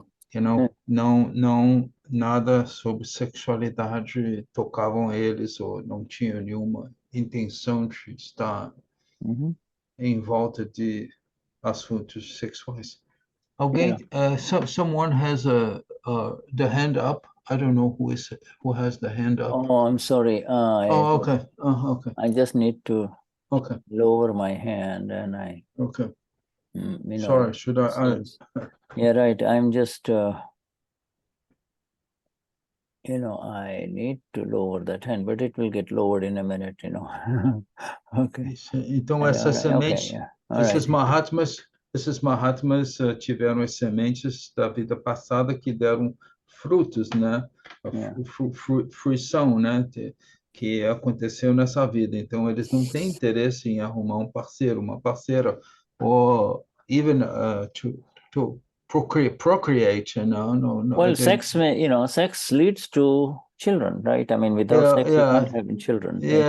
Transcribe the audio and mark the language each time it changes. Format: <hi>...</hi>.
<pt>Que não nada sobre sexualidade tocavam eles, ou não tinham nenhuma intenção de estar em volta de assuntos sexuais.</pt> <en>Alguém, someone has the hand up. I don't know who has the hand up. Oh, I'm sorry. Okay. Okay. I just need to Okay. lower my hand, and Okay. Sorry, should I? Yeah, right. I'm just, I need to lower that hand, but it will get lowered in a minute, Okay.</en> <pt>Então, essas sementes,</pt> <en>okay, yeah.</en> <pt>esses Mahatmas tiveram as sementes da vida passada que deram frutos, né? Fruição, né? Que aconteceu nessa vida. Então, eles não têm interesse em arrumar um parceiro, uma parceira, ou</pt> <en>even to procreate,</en> <pt>no.</pt> <en>Well, sex leads to children, right? I mean, without sex, you can't have children.</en>